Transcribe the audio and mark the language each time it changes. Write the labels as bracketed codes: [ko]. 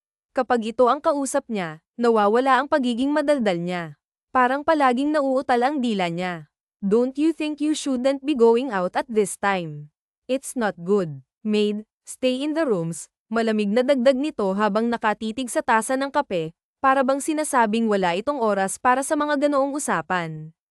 [tl] Kapag ito ang kausap niya, nawawala ang pagiging madaldal niya. Parang palaging nauutal ang dila niya. [en] "Don't you think you shouldn't be going out at this time? It's not good. Maid, stay in the rooms." [tl] Malamig na dagdag nito habang nakatitig sa tasa ng kape, para bang sinasabing wala itong oras para sa mga ganoong usapan.